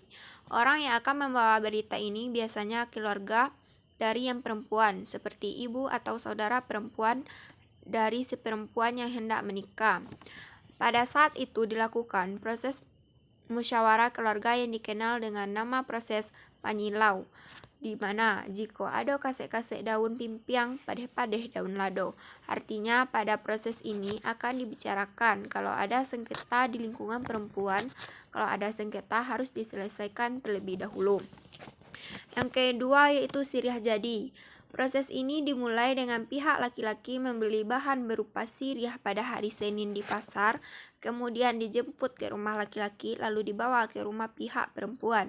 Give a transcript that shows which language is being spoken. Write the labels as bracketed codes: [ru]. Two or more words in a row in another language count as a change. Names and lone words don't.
[id] Orang yang akan membawa berita ini biasanya keluarga dari yang perempuan, seperti ibu atau saudara perempuan dari si perempuan yang hendak menikah. Pada saat itu dilakukan proses musyawarah keluarga yang dikenal dengan nama proses panyilau, di mana jika ada [min] kasek-kasek daun pimpiang, padeh-padeh daun lado. [id] Artinya pada proses ini akan dibicarakan kalau ada sengketa di lingkungan perempuan, kalau ada sengketa harus diselesaikan terlebih dahulu. Yang kedua yaitu [min] siriah jadi. [id] Proses ini dimulai dengan pihak laki-laki membeli bahan berupa siriah pada hari Senin di pasar, kemudian dijemput ke rumah laki-laki lalu dibawa ke rumah pihak perempuan.